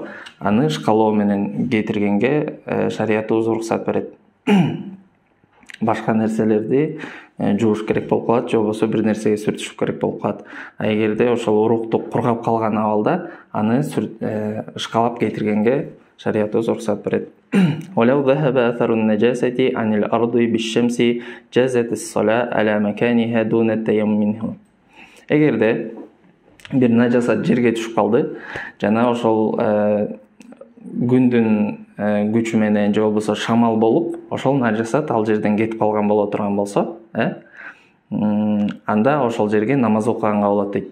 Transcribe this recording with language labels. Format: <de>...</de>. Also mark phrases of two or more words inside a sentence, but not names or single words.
<ky>Аны ышкалоо менен кетиргенге шариятыбыз уруксат берет. Башка нерселерди жууш керек болуп калат, же болбосо бир нерсеге сүртүшүп керек болуп калат. Эгерде ошол урукту кургап калган абалда аны ышкалап кетиргенге шариятыбыз уруксат берет.</ky> <ar>ولو ذهب أثر النجاسة عن الأرض بالشمس جازت الصلاة على مكانها دون التيمم منه.</ar> <ky>Эгерде бир нажасат жерге түшүп калды, жана ошол күндүн күчү менен же болбосо шамал болуп, ошол нажасат ал жерден кетип калган боло турган болсо, анда ошол жерге намаз окуганга болот дейт.</ky>